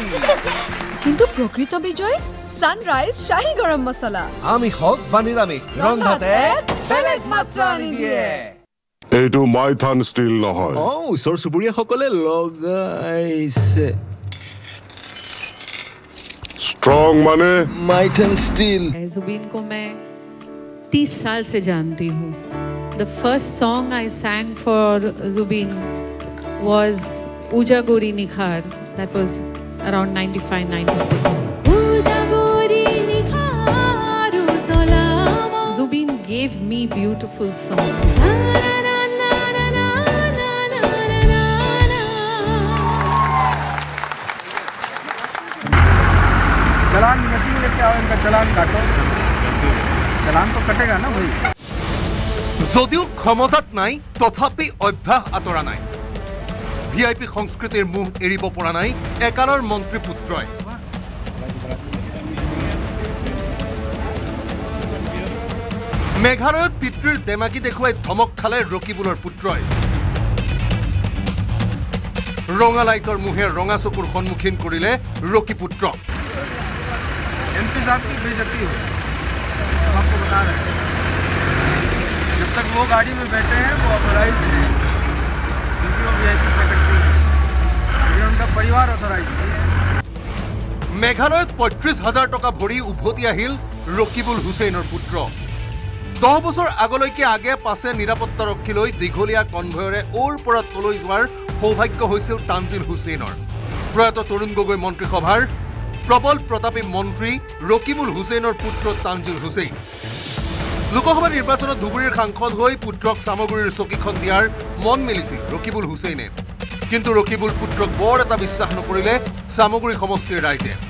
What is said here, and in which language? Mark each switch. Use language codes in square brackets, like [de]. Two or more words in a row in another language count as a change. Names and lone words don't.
[as] কিন্তু প্ৰকৃত বিজয় সানৰাইজ শাহী গৰম মছলা আমি হওক বা নিৰামিষ ৰন্ধাতে বেলেগ মাত্ৰা আনি দিয়ে এইটো মাইথান ষ্টিল নহয় ওচৰ চুবুৰীয়াসকলে লগাইছে স্ট্ৰং মানে माइथन स्टील [hi] जुबीन को मैं 30 साल से जानती हूँ [en] the first song I sang for Zubeen was ऊजा गोरी निखार that was around 95-96 Zubeen gave me beautiful songs [hi] चलान मशीन लेके आओ इनका चलान काटो चलान तो कटेगा ना भाई [as] যদিও ক্ষমতাত নাই তথাপি অভ্যাস আতৰা নাই ভিআইপি সংস্কৃতিৰ মুখ এৰিব পৰা নাই একালৰ মন্ত্ৰী পুত্ৰই মেঘালয়ত পিতৃৰ দেমাকি দেখুৱাই ধমক খালে ৰকিবুলৰ পুত্ৰই ৰঙা লাইটৰ মুহে ৰঙা চকুৰ সন্মুখীন কৰিলে ৰকি পুত্ৰক [hi] एमपी साहब की बेइज्जती हो हम आपको बता रहे हैं जब तक वो गाड़ी में बैठे हैं वो ऑथराइज है क्योंकि वो [en] VIP category [hi] है ये उनका परिवार ऑथराइज है [as] মেঘালয়ত ৩৫,০০০ টকা ভৰি উভতি আহিল ৰকিবুল হুছেইনৰ পুত্ৰ 10 বছৰ আগলৈকে আগে পাছে নিৰাপত্তাৰক্ষী লৈ দীঘলীয়া কনভয়ৰে ওৰ পৰা তলৈ যোৱাৰ সৌভাগ্য হৈছিল তানজিল হুছেইনৰ প্ৰয়াত তৰুণ গগৈ মন্ত্ৰীসভাৰ প্ৰবল প্ৰতাপী মন্ত্ৰী ৰকিবুল হুছেইনৰ পুত্ৰ তানজিল হুছেইন লোকসভা নিৰ্বাচনত ধুবুৰীৰ সাংসদ হৈ পুত্ৰক সামগুৰিৰ চকীখন দিয়াৰ মন মেলিছিল ৰকিবুল হুছেইনে কিন্তু ৰকিবুল পুত্ৰক বৰ এটা বিশ্বাস নকৰিলে সামগুৰি সমষ্টিৰ ৰাইজে